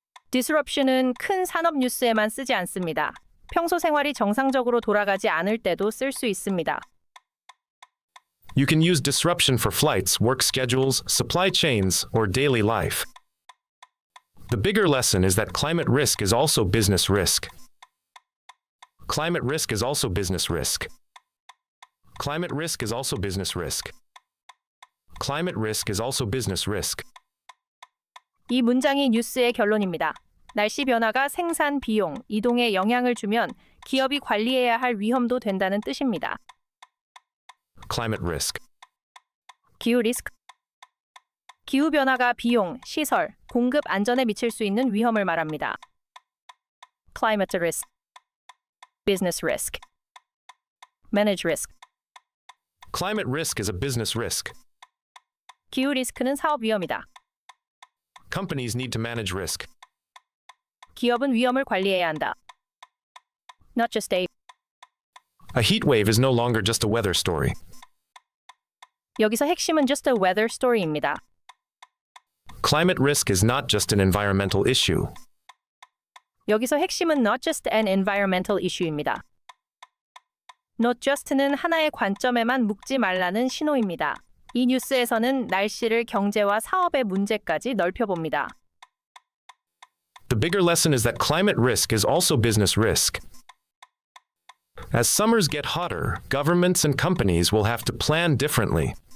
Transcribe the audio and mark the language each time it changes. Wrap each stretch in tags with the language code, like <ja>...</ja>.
<ko>disruption은 큰 산업 뉴스에만 쓰지 않습니다. 평소 생활이 정상적으로 돌아가지 않을 때도 쓸 수 있습니다.</ko> <en>You can use disruption for flights, work schedules, supply chains, or daily life. The bigger lesson is that climate risk is also business risk. Climate risk is also business risk. Climate risk is also business risk. Climate risk is also business risk.</en> <ko>이 문장이 뉴스의 결론입니다. 날씨 변화가 생산 비용, 이동에 영향을 주면 기업이 관리해야 할 위험도 된다는 뜻입니다.</ko> <en>Climate risk.</en> <ko>기후 리스크. 기후 변화가 비용, 시설, 공급 안전에 미칠 수 있는 위험을 말합니다.</ko> <en>Climate risk. Business risk. Manage risk. Climate risk is a business risk.</en> <ko>기후 리스크는 사업 위험이다.</ko> <en>Companies need to manage risk.</en> <ko>기업은 위험을 관리해야 한다.</ko> <en>Not just a. A heat wave is no longer just a weather story.</en> <ko>여기서 핵심은</ko> <en>just a weather story</en> <ko>입니다.</ko> <en>Climate risk is not just an environmental issue.</en> <ko>여기서 핵심은</ko> <en>not just an environmental issue</en> <ko>입니다.</ko> <en>Not just</en> <ko>는 하나의 관점에만 묶지 말라는 신호입니다. 이 뉴스에서는 날씨를 경제와 사업의 문제까지 넓혀봅니다.</ko> <en>The bigger lesson is that climate risk is also business risk. As summers get hotter, governments and companies will have to plan differently.</en>